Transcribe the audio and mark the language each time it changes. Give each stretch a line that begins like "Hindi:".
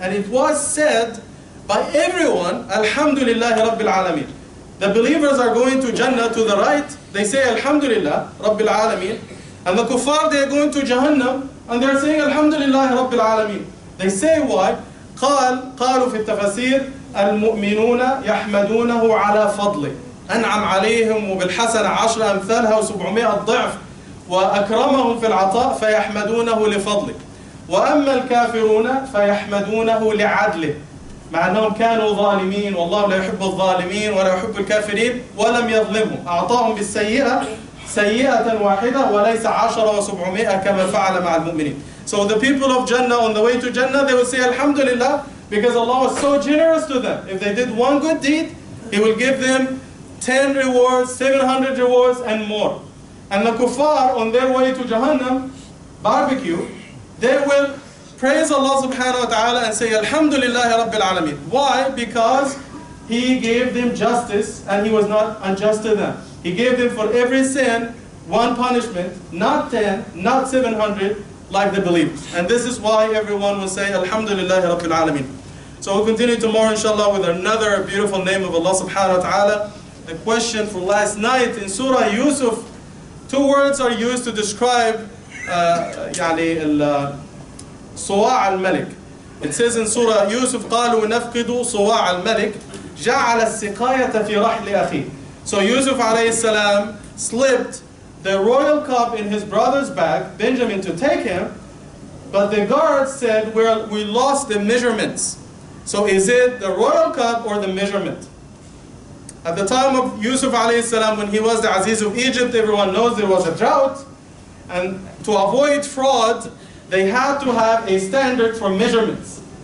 English: And it was said by everyone, Alhamdulillah Rabbil Alameen. The believers are going to Jannah to the right, they say Alhamdulillah Rabbil Alameen. And the kuffar, they are going to Jahannam, and they are saying Alhamdulillah Rabbil Alameen. They say why?
Arabic: قالوا في التفاسير المؤمنون يحمدونه على فضله، أنعم عليهم وبالحسنة 10 أمثالها و700 ضعف، وأكرمهم في العطاء فيحمدونه لفضله. وأما الكافرون فيحمدونه لعدله، مع أنهم كانوا ظالمين، والله لا يحب الظالمين ولا يحب الكافرين، ولم يظلمهم، أعطاهم بالسيئة سيئة واحدة وليس 10 و700 كما فعل مع المؤمنين.
English: So the people of Jannah, on the way to Jannah, they will say Alhamdulillah, because Allah was so generous to them. If they did one good deed, He will give them 10 rewards, 700 rewards, and more. And the kuffar, on their way to Jahannam, barbecue, they will praise Allah subhanahu wa ta'ala and say Alhamdulillah Rabbil Alameen. Why? Because He gave them justice and He was not unjust to them. He gave them for every sin one punishment, not 10, not 700, like the believers. And this is why everyone will say Alhamdulillah Rabbil Alameen. So we'll continue tomorrow inshallah with another beautiful name of Allah subhanahu wa ta'ala. The question for last night in Surah Yusuf, 2 words are used to describe
Arabic: صواع الملك.
English: It says in Surah Yusuf
Arabic: قالوا نفقد صواع الملك جعل السقاية في رحل أخيه.
English: So Yusuf alayhi salam slipped the royal cup in his brother's bag, Benjamin, to take him, but the guards said, we lost the measurements. So is it the royal cup or the measurement? At the time of Yusuf alayhi salam, when he was the Aziz of Egypt, everyone knows there was a drought, and to avoid fraud, they had to have a standard for measurements.